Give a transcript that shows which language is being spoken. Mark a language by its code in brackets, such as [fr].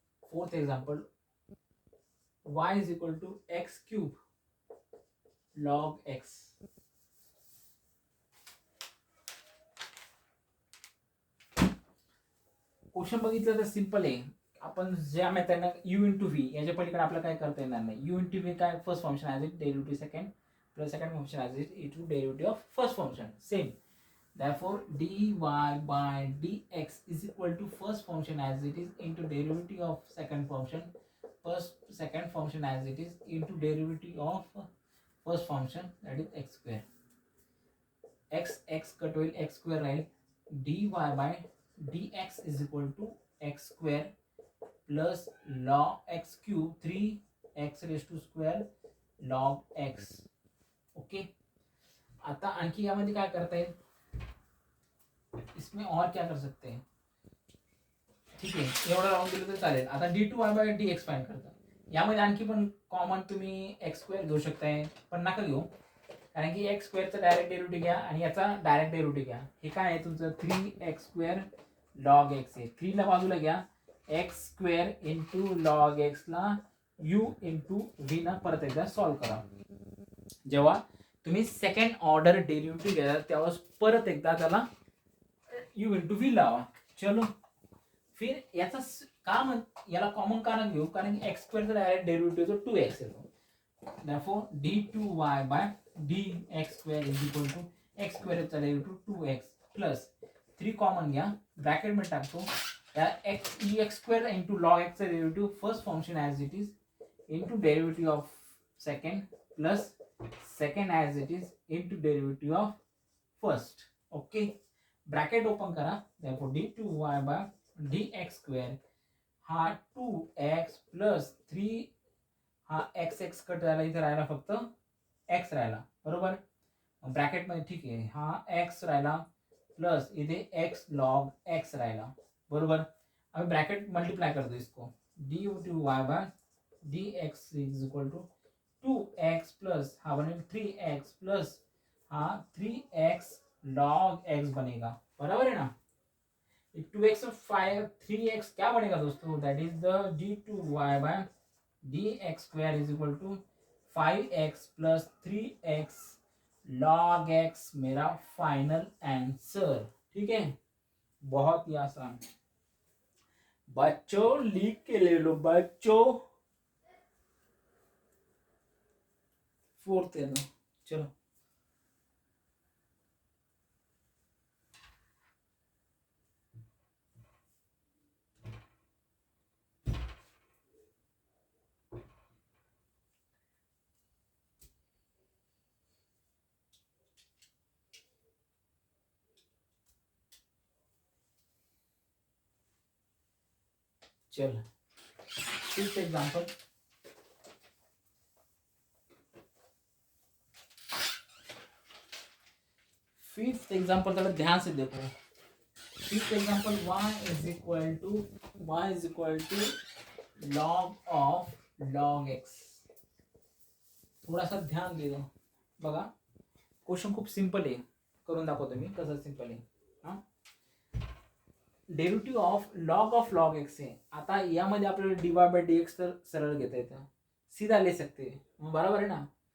[en] Fourth example, y is equal to x³ log x. [mr] Question बघितलं तर simple आहे. आपण ज्या मेथडने u * v याच्या पलीकडे आपल्याला काय करता येणार नाही. u * v काय? [en] First function as it derivative second plus second function as it into derivative of first function same. therefore dy by dx is equal to first function as it is into derivative of second function plus second function as it is into derivative of first function, that is x². [mr] x cut होईल, x² राहील. [en] dy by dx is equal to x² plus log x³ 3x² log x. [mr] Okay, आता आणखी यामध्ये काय करता येईल? [hi] इसमें और क्या कर सकते हैं? [mr] ठीक आहे, एवढं राहून दिलं तर चालेल. आता d2y by dx फाइंड करता. यामध्ये आणखी पण कॉमन तुम्ही x² घेऊ शकताय, पण नका घेऊ, कारण की x² चा डायरेक्ट डेरिव्हेटिव्ह घ्या आणि याचा डायरेक्ट डेरिव्हेटिव्ह घ्या. हे काय आहे तुमचं? 3x² log x आहे. 3 ला बाजूला घ्या, x² इंटू log x ला u इंटू v ना परत एकदा सॉल्व करा. जेव्हा तुम्ही सेकंड ऑर्डर डेरिव्हेटिव्ह घ्या तेव्हा परत एकदा त्याला u इंटू v लावा. चलो, फिर याचा याला कॉमन का घेऊ? कारण की x² चा डायरेक्ट डेरिव्हेटिव्ह 2x येतो. [en] therefore d2y by dx² is equal to x² चा derivative 2x plus 3 [mr] कॉमन घ्या, ब्रॅकेट मध्ये टाकतो. [en] या x² into log x चा derivative first function as it is into derivative of second plus second as it is into derivative of first. [mr] Okay, bracket open करा. [en] therefore d2y by dx² [mr] हा 2x plus 3 हा x cut झाला, इथे राहिला फक्त x राहिला, बरोबर. Bracket मध्ये ठीक आहे, हा x राहिला प्लस इथे x log x राहिला, बरोबर. [hi] अब ब्रैकेट मल्टीप्लाई कर दो इसको. [en] d2y by dx is equal to 2x plus [mr] हा बनेल [en] 3x plus हा 3x [hi] लॉग एक्स बनेगा, बराबर है ना। 2x और 3x क्या बनेगा दोस्तों, [en] that is the d2y by D X square is equal to 5x प्लस 3x log X [hi] मेरा फाइनल आंसर। ठीक है, बहुत ही आसान। बच्चों लिख के ले लो बच्चों, 4th है ना, चलो। चल, 5th एग्जाम्पल। फिफ्थ एग्जाम्पल थोड़ा ध्यान से देखो। [en] Fifth example y is equal to log of log X. [hi] थोड़ा सा ध्यान दे दो [mr] बघा, क्वेश्चन खूप सिंपल आहे, करून दाखवतो मी कसं सिंपल आहे। हा, डेरिव्हेटिव्ह ऑफ लॉग एक्स आहे। आता यामध्ये आपल्याला dy बाय dx तर सरळ घेता येतं, [hi] सीधा ले सकते, [mr] बरोबर आहे ना।